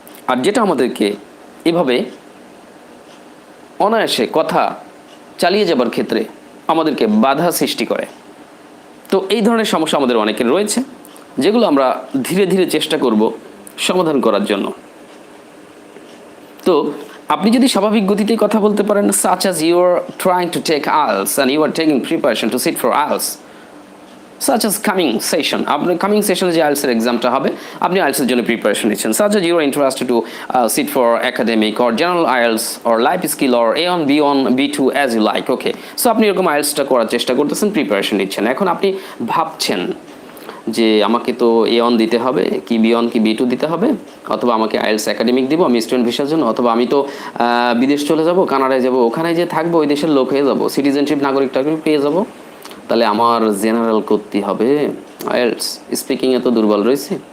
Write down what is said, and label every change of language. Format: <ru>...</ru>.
<bn>আর যেটা আমাদেরকে এভাবে অনায়াসে কথা চালিয়ে যাবার ক্ষেত্রে আমাদেরকে বাধা সৃষ্টি করে। তো এই ধরনের সমস্যা আমাদের অনেকের রয়েছে, যেগুলো আমরা ধীরে ধীরে চেষ্টা করব সমাধান করার জন্য। তো আপনি যদি স্বাভাবিক গতিতে কথা বলতে পারেন,</bn> <en>such as you are trying to take IELTS and you are taking preparation to sit for IELTS, such as coming session,</en> <bn>আপনার কামিং সেশনে যে আইএলস এর এক্সামটা হবে, আপনি আইএলস এর জন্য প্রিপারেশন নিচ্ছেন,</bn> <en>such as you are interested to sit for academic or general IELTS or life skill or A1, B1, B2 as you like, okay,</en> <bn>so আপনি এরকম আইএলসটা করার চেষ্টা করতেছেন, প্রিপারেশন নিচ্ছেন। এখন আপনি ভাবছেন যে আমাকে তো A1 দিতে হবে, কি B1 কি B2 দিতে হবে, অথবা আমাকে আইএলস একাডেমিক দিব আমি স্টুডেন্ট ভিসার জন্য, অথবা আমি তো বিদেশ চলে যাব, কানাডায় যাব, ওখানে যে থাকবো ওই দেশের লোক হয়ে যাব, সিটিজেনশিপ নাগরিক টাগরিক পেয়ে যাব, তাহলে আমার জেনারেল করতে হবে, আইএলস স্পিকিংয়ে তো দুর্বল রয়েছে।</bn>